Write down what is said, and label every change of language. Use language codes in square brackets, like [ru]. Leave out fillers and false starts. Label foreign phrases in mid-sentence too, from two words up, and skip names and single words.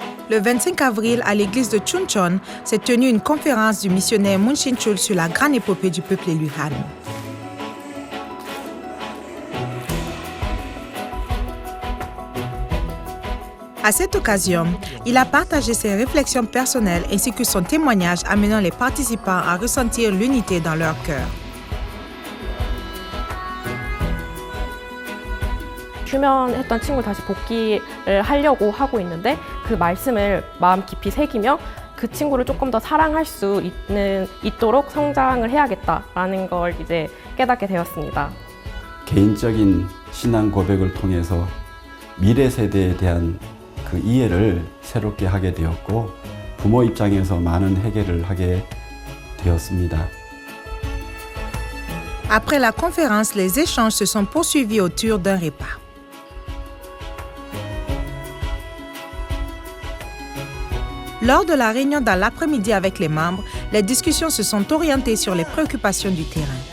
[fr] Le 25 avril, à l'église de Chuncheon, s'est tenue une conférence du missionnaire Moon Shin-chul sur la grande épopée du peuple élu Han. À cette occasion, il a partagé ses réflexions personnelles ainsi que son témoignage amenant les participants à ressentir l'unité dans leur cœur. [ko] 휴면했던 친구 다시 복귀를 하려고 하고 있는데 그 말씀을 마음 깊이 새기며 그 친구를 조금 더 사랑할 수 있도록 성장을 해야겠다라는 걸 이제 깨닫게 되었습니다. 개인적인 신앙 고백을 통해서 미래 세대에 대한 그 이해를 새롭게 하게 되었고 부모 입장에서 많은 해결을 하게 되었습니다. [fr] Après la conférence, les échanges se sont poursuivis autour d'un repas. Lors de la réunion dans l'après-midi avec les membres, les discussions se sont orientées sur les préoccupations du terrain.